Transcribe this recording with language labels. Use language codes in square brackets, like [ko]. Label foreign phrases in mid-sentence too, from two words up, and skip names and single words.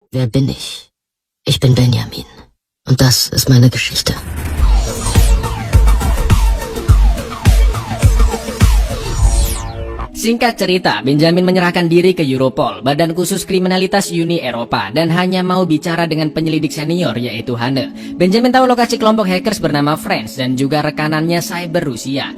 [de] Wer bin ich? Ich bin Benjamin. Und das ist meine Geschichte. [id] Singkat cerita, Benjamin menyerahkan diri ke Europol, Badan Khusus Kriminalitas Uni Eropa, dan hanya mau bicara dengan penyelidik senior yaitu Hane. Benjamin tahu lokasi kelompok hackers bernama Friends dan juga rekanannya Cyber Rusia.